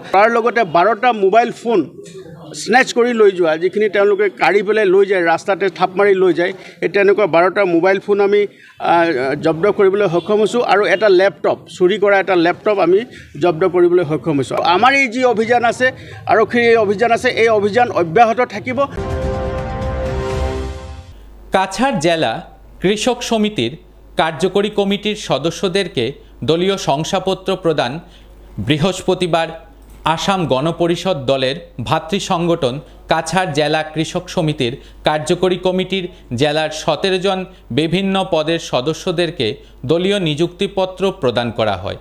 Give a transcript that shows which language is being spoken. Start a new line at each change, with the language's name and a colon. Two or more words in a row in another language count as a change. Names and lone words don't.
Assamese: তাৰ লগতে 12টা
English: mobile phone
Assamese: স্নেচ কৰি লৈ যোৱা, যিখিনি তেওঁলোকে কাঢ়ি পেলাই লৈ যায়, ৰাস্তাতে থাপ মাৰি লৈ যায়, এই তেনেকুৱা 12টা
English: mobile phone
Assamese: আমি জব্দ কৰিবলৈ সক্ষম হৈছোঁ আৰু এটা লেপটপ, চুৰি কৰা এটা লেপটপ আমি জব্দ কৰিবলৈ সক্ষম হৈছোঁ। আমাৰ এই যি অভিযান আছে, আৰক্ষীৰ এই অভিযান আছে, এই অভিযান অব্যাহত থাকিব।
Bangla: কাছাড় জেলা কৃষক সমিতির কার্যকরী কমিটির সদস্যদেরকে দলীয় শংসাপত্র প্রদান বৃহস্পতিবার আসাম গণপরিষদ দলের ভাতৃ সংগঠন কাছাড় জেলা কৃষক সমিতির কার্যকরী কমিটির জেলার 17 জন বিভিন্ন পদের সদস্যদেরকে দলীয় নিযুক্তিপত্র প্রদান করা হয়।